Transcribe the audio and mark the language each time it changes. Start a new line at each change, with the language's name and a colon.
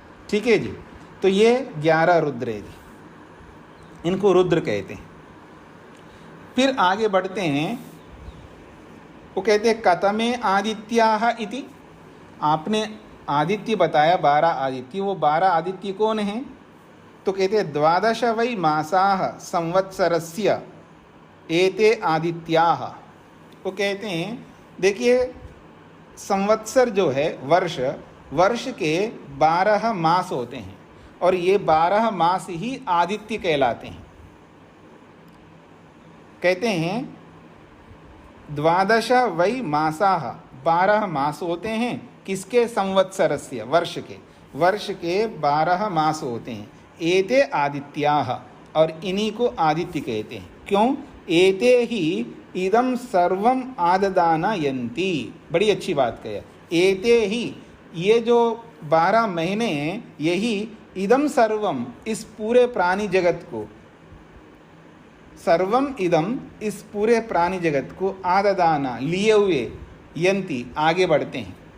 Hindi: ठीक है जी। तो ये 11 रुद्र है जी, इनको रुद्र कहते हैं। फिर आगे बढ़ते हैं, वो कहते हैं
Sanskrit: कतमे आदित्याः इति,
Hindi: आपने आदित्य बताया 12 आदित्य, वो 12 आदित्य कौन हैं?
Sanskrit: तो कहते हैं 12 वै मासाः संवत्सरस्य एते आदित्याः।
Hindi: वो कहते हैं, देखिए संवत्सर जो है वर्ष, वर्ष के 12 मास होते हैं और ये 12 मास ही आदित्य कहलाते हैं। कहते हैं
Sanskrit: 12 वै मासाः,
Hindi: 12 मास होते हैं किसके? संवत्सरस्य, वर्ष के 12 मास होते हैं।
Sanskrit: एते आदित्याः,
Hindi: और इन्हीं को आदित्य कहते हैं। क्यों?
Sanskrit: एते ही इदम सर्वम आददानयन्ति।
Hindi: बड़ी अच्छी बात कही।
Sanskrit: एते ही,
Hindi: ये जो 12 महीने हैं, यही
Sanskrit: इदम सर्वम,
Hindi: इस पूरे प्राणी जगत को,
Sanskrit: सर्वम इदम,
Hindi: इस पूरे प्राणी जगत को आददाना, लिए हुए, यंती, आगे बढ़ते हैं।